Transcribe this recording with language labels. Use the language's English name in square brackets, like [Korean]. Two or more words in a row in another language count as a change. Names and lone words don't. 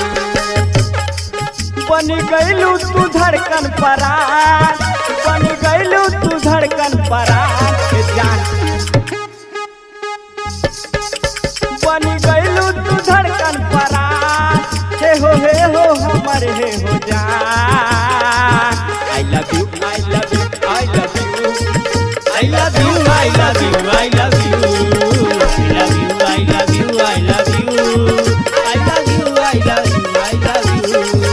[Bhojpuri] बन गइलू तू धड़कन परान बन गइलू तू धड़कन परान ए जान बन गइलू तू धड़कन परान हे हो हमर हे हो जान [English] I love you I love you I love you I love you, I love you, I love you, I love you, I love you, I love you, I love you, I love you, I love you।